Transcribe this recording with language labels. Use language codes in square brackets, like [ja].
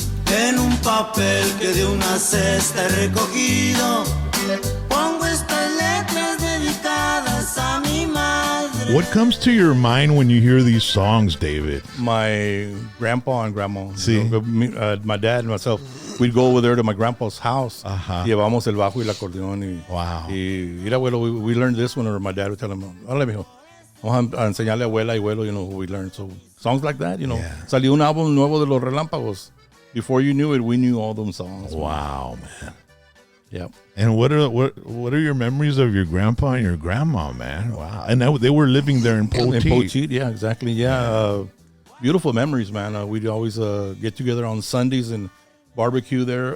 [es] En un papel que de una cesta he recogido, pongo estas letras dedicadas a mi madre. [en] What comes to your mind when you hear these songs, David? My grandpa and grandma. [es] Sí. [en] You know, my dad and myself, we'd go over there to my grandpa's house. Ajá. [es] Llevamos el bajo y el acordeón. [en] Wow. [es] Y mira, abuelo, [en] we learned this one, or my dad would tell him, [es] órale, mijo, vamos a enseñarle a abuela y abuelo, [en] you know, we learned. So songs like that, you know. Yeah. [es] Salió un álbum nuevo de los Relampagos. [en] Before you knew it, we knew all them songs. Wow, man. Yep. And what are your memories of your grandpa and your grandma, man? Wow. And they were living there in Poteet. In Poteet, yeah, exactly. Yeah, beautiful memories, man. We'd always get together on Sundays and barbecue there.